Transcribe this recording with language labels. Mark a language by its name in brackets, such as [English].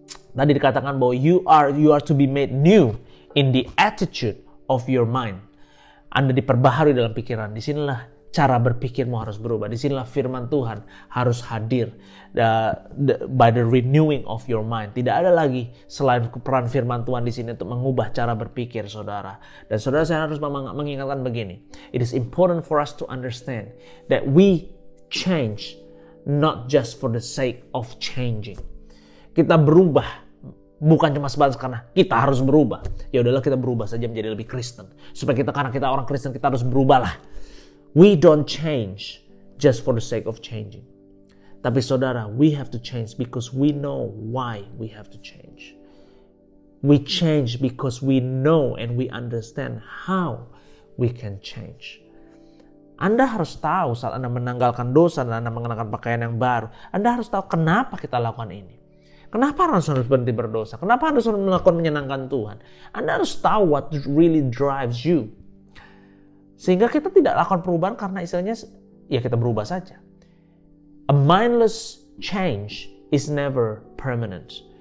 [Indonesian] Tadi dikatakan bahwa [English] you are to be made new in the attitude of your mind. [Indonesian] Anda diperbaharui dalam pikiran. Disinilah cara berpikirmu harus berubah. Disinilah firman Tuhan harus hadir [English] by the renewing of your mind. [Indonesian] Tidak ada lagi selain peran firman Tuhan di sini untuk mengubah cara berpikir saudara. Dan saudara, saya harus mengingatkan begini. [English] It is important for us to understand that we change not just for the sake of changing. [Indonesian] Kita berubah bukan cuma sebatas karena kita harus berubah. Ya udahlah, kita berubah saja menjadi lebih Kristen. Karena kita orang Kristen, kita harus berubahlah. [English] We don't change just for the sake of changing. [Indonesian] Tapi saudara, [English] we have to change because we know why we have to change. We change because we know and we understand how we can change. [Indonesian] Anda harus tahu saat Anda menanggalkan dosa dan Anda mengenakan pakaian yang baru. Anda harus tahu kenapa kita lakukan ini. Kenapa harus berhenti berdosa? Kenapa harus melakukan menyenangkan Tuhan? Anda harus tahu [English] what really drives you. [Indonesian] Sehingga kita tidak lakukan perubahan karena istilahnya ya kita berubah saja. [English] A mindless change is never permanent.